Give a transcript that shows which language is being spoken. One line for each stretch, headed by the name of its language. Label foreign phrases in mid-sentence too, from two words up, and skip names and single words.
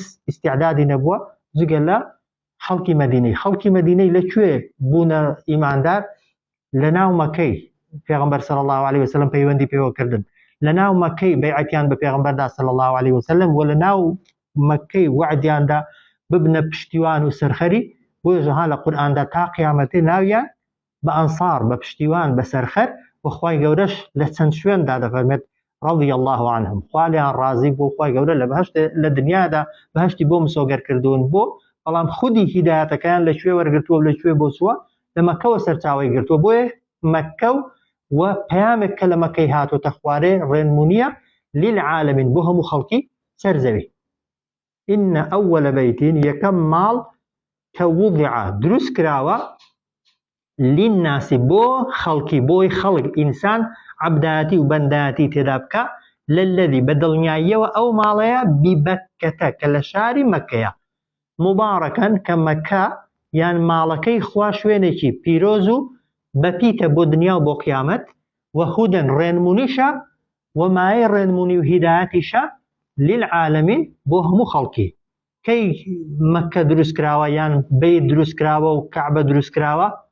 Central Kurdish: ئیستیعدادی نەبووە جگە لە خەڵکی مەدینەی لەکوێ بوونە ئیماندار لە ناو مەکەی پێغەمبەر
Arabic: صلی الله عليه وسلم
Central Kurdish: پەیوەندی پێوەکردن لە ناو مەکەی بەیعەتیان بە پێغەمبەردا
Arabic: صلی الله عليه وسلم
Central Kurdish: و لە ناو مەکەی وعدیاندا ببنە پشتیوان و سەرخەری بۆیە ژەها لە قورئاندا تا قیامەتێ ناویان بە ئەنسار بە پشتیوان بە سەرخەر و خوای گەورەش لە چەند شوێندا دەفەرمێت
Arabic: رضي الله عنهم
Central Kurdish: خوالیان ڕازی بۆ خوای گەورە لە بەهەشت لە دنیادا بەهەشتی بۆ مسۆگەر کردوون بۆ بەڵام خودی هیدایەتەکەیان لەکوێ وەرگرتووە لەکوێ بۆ چووە لە مەکەوە سەرچاوی گرتووە بۆیە مەکە و پەیامێک کە لە مەکەی هاتۆتە خوارێ ڕێنمونیە للعالمین بۆ هەموو خەڵکی سەرزەوی
Arabic: إن أول بيت
Central Kurdish: یەکەم ماڵ کە وضع دروست کراوە للناس بۆ خەڵکی بۆی خەڵک ئینسان عەبدایەتی و بەندایەتی تێدا بکە لەلەذی بە دڵنیاییەوە ئەو ماڵەیە بیبەکەتە کە لە شاری مەکەیە مبارەکەن کە مەکە یان ماڵەکەی خوا شوێنێکی پیرۆز و بەپیتە بۆ دنیا و بۆ قیامەت و هودەن ڕێنمونیشە و مایە ڕێنمونی و هیدایەتیشە للعالمین بۆ هەموو خەڵکی کەی مەکە دروست کراوە یان بەیت دروست کراوە و کەعبە دروست کراوە